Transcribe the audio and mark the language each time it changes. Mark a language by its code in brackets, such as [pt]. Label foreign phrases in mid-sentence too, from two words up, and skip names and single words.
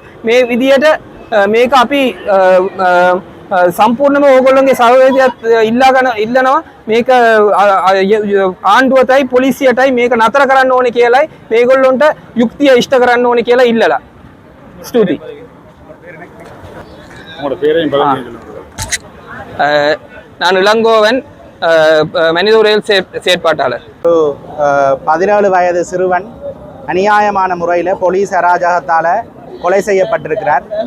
[si] මේ විදියට මේක අපි සම්පූර්ණයෙන්ම ඕගොල්ලෝගේ සහයෝගයත් ඉල්ලනවා. මේක ආණ්ඩුවටයි පොලිසියටයි මේක නතර කරන්න ඕනේ කියලායි මේගොල්ලොන්ට යුක්තිය ඉෂ්ට කරන්න ඕනේ කියලා ඉල්ලලා. ස්තුතියි. [ta] நான் இளங்கோவன், மனித உரிமைகள் செயற்பாட்டாளர். 17 வயது சிறுவன் அநியாயமான முறையில் போலீஸ் அராஜகத்தால் கொலை செய்யப்பட்டிருக்கிறார்.